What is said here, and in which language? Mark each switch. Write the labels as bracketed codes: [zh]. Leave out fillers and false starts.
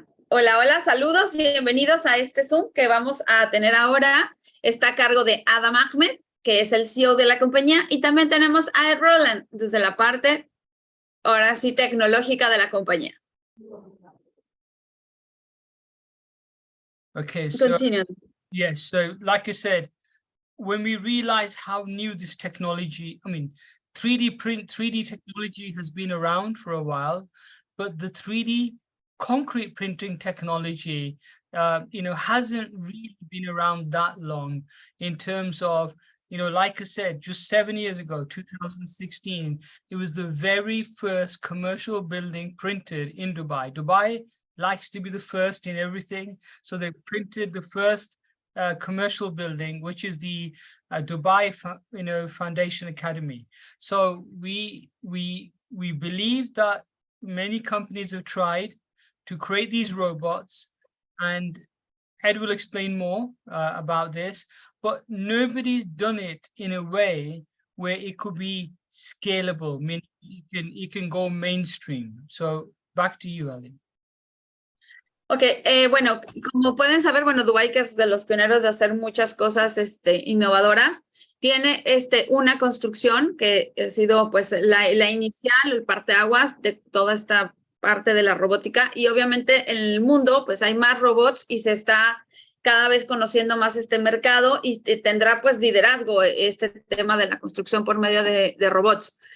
[es] Hola, hola, saludos, bienvenidos a este Zoom que vamos a tener ahora. Está a cargo de Adam Ahmed, que es el CEO de la compañía, y también tenemos a Ed Roland, desde la parte, ahora sí, tecnológica de la compañía. [en] Okay, so Continue. yes, so like I said, when we realize how new this technology, 3D technology has been around for a while, but the 3D concrete printing technology, hasn't really been around that long in terms of, like I said, just 7 years ago, 2016, it was the very first commercial building printed in Dubai. Dubai likes to be the first in everything. So they printed the first commercial building, which is the Dubai, Foundation Academy. So we believe that many companies have tried to create these robots, and Ed will explain more about this, but nobody's done it in a way where it could be scalable, meaning it can go mainstream. So back to you, Ali. [es] Ok, bueno, como pueden saber, bueno, Dubái, que es de los pioneros de hacer muchas cosas innovadoras, tiene una construcción que ha sido pues la inicial, el parteaguas de toda esta parte de la robótica, y obviamente en el mundo pues hay más robots y se está cada vez conociendo más este mercado y tendrá pues liderazgo este tema de la construcción por medio de robots.